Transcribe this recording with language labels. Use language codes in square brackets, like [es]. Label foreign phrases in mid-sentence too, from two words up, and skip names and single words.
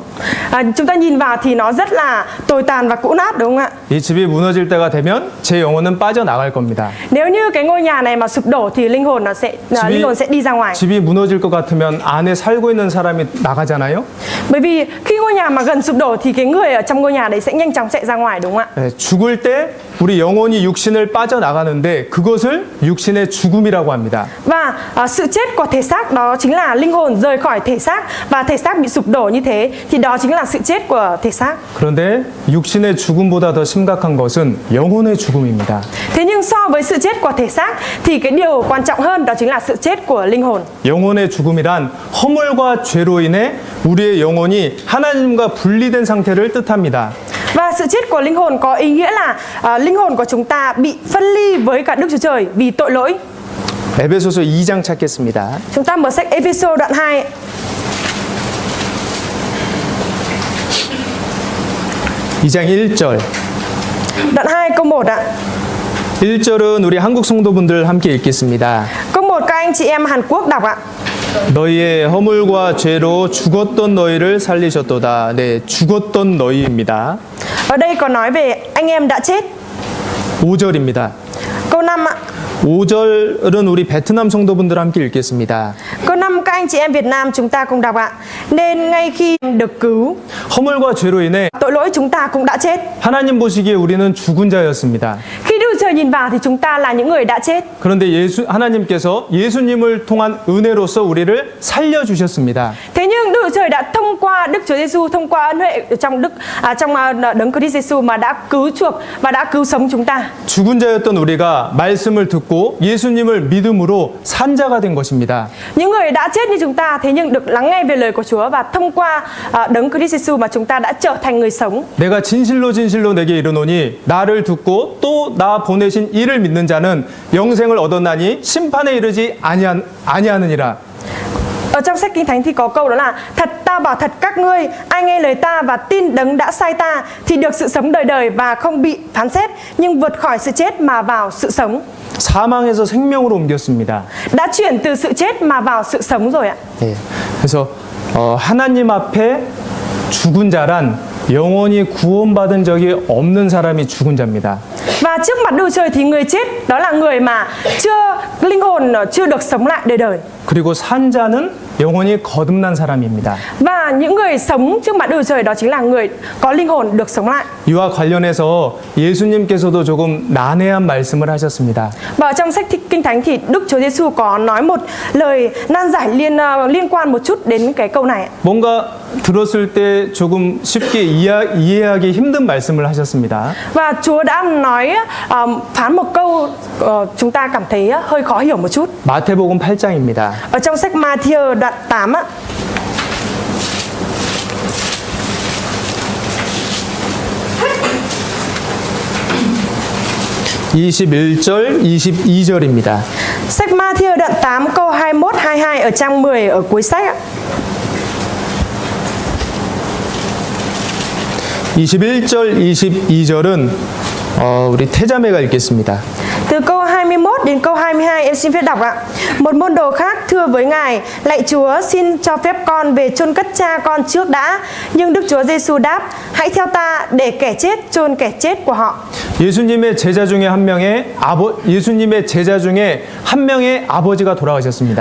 [vi] Chúng ta nhìn vào thì nó rất là tồi tàn và cũ nát, đúng không ạ? [ko] 이 집이 무너질 때가 되면 제 영혼은 빠져나갈 겁니다. [vi] Nếu như cái ngôi nhà này mà sụp đổ thì linh hồn sẽ đi ra ngoài. [ko] 집이 무너질 것 같으면 안에 살고 있는 사람이 나가잖아요. [vi] Bởi vì khi ngôi nhà mà gần sụp đổ thì cái người ở trong ngôi nhà đấy sẽ nhanh chóng chạy ra ngoài, đúng không ạ? [ko] 네, 죽을 때 우리 영혼이 육신을 빠져나가는데 그것을 육신의 죽음이라고 합니다. [vi] Và sự chết của thể xác đó chính là linh hồn rời khỏi thể xác và thể xác bị sụp đổ như thế thì đó chính là sự chết của thể xác. [ko] 그런데 육신의 죽음보다 더 심각한 것은 영혼의 죽음입니다. [vi] Thế nhưng so với sự chết của thể xác thì cái điều quan trọng hơn đó chính là sự chết của linh hồn. [ko] 영혼의 죽음이란 허물과 죄로 인해 우리의 영혼이 하나님과 분리된 상태를 뜻합니다. [vi] Và sự chết của linh hồn có ý nghĩa là linh hồn của chúng ta bị phân ly với cả Đức Chúa Trời vì tội lỗi. [ko] 에베소서 2장 찾겠습니다. [vi] Chúng ta mở sách Ê-phê-sô đoạn 2. [ko] 2장 1절. [vi] Đoạn 2 câu 1 ạ. [ko] 1절은 우리 한국 성도분들 함께 읽겠습니다. [vi] Câu 1 các anh chị em Hàn Quốc đọc ạ. [ko] 너희의 허물과 죄로 죽었던 너희를 살리셨도다. 네, 죽었던 너희입니다. [vi] Ở đây có nói về anh em đã chết. [ko] 5절입니다. [vi] Câu 5 ạ. [ko] 5절은 우리 베트남 성도분들 함께 읽겠습니다. [vi] Câu 5 các anh chị em Việt Nam chúng ta cùng đọc ạ. Nên ngay khi được cứu, [ko] 허물과 죄로 인해 [vi] tội lỗi chúng ta cũng đã chết. [ko] 하나님 보시기에 우리는 죽은 자였습니다. [vi] Khi Đức Trời nhìn vào thì chúng ta là những người đã chết. [ko] 그런데 하나님께서 예수님을 통한 은혜로서 우리를 살려 주셨습니다. [vi] Thế nhưng Đức Trời đã thông qua Đức Chúa Giêsu, thông qua ân huệ trong Đấng Christ Giêsu mà đã cứu chuộc và đã cứu sống chúng ta. [ko] 죽은 자였던 우리가 말씀을 듣고 예수님을 믿음으로 산 자가 된 것입니다. [vi] Những người đã chết như chúng ta thế nhưng được lắng nghe về lời của Chúa và thông qua Đấng Christ Giêsu mà chúng ta đã trở thành người sống. [ko] 내가 진실로 진실로 내게 이르노니 나를 듣고 또 나 보내신 이를 믿는 자는 영생을 얻었나니 심판에 이르지 아니하느니라. [vi] Ở trong sách Kinh Thánh thì có câu đó là: thật ta bảo thật các ngươi, ai nghe lời ta và tin đấng đã sai ta thì được sự sống đời đời và không bị phán xét, nhưng vượt khỏi sự chết mà vào sự sống. [ko] 사망에서 생명으로 옮겼습니다. [vi] Đã chuyển từ sự chết mà vào sự sống rồi ạ. [ko] 예. 그래서 하나님 앞에 죽은 자란 영원히 구원받은 적이 없는 사람이 죽은 자입니다. [vi] Và trước mặt Đức Trời thì người chết đó là người mà linh hồn chưa được sống lại đời đời. [ko] 그리고 산 자는 영원히 거듭난 사람입니다. [vi] Và những người sống trước mặt Đức Trời đó chính là người có linh hồn được sống lại. [ko] 이와 관련해서 예수님께서도 조금 난해한 말씀을 하셨습니다. [vi] Và trong sách Kinh Thánh thì Đức Chúa Giêsu có nói một lời nan giải liên quan một chút đến cái câu này. [ko] 뭔가 들었을 때 조금 쉽게 이해하기 힘든 말씀을 하셨습니다. [vi] Và Chúa đã nói phán một câu chúng ta cảm thấy hơi khó hiểu một chút. [ko] 마태복음 8장입니다. [vi] Ở trong sách Ma-thi-ơ đoạn 8 á. [ko] (21절) (22절입니다) [vi] Sách Ma-thi-ơ đoạn 8 câu 21 22 ở trang 10 ở cuối sách ạ. [ko] 21절, 22절은 우리 태자매가 읽겠습니다. [vi] Từ câu 21 đến câu 22 em xin phép đọc ạ. Một môn đồ khác thưa với Ngài: lạy Chúa, xin cho phép con về chôn cất cha con trước đã. Nhưng Đức Chúa Giêsu đáp: hãy theo ta để kẻ chết chôn kẻ chết của họ. [ko] 예수님의 제자 중에 한 명의 아버지가 돌아가셨습니다.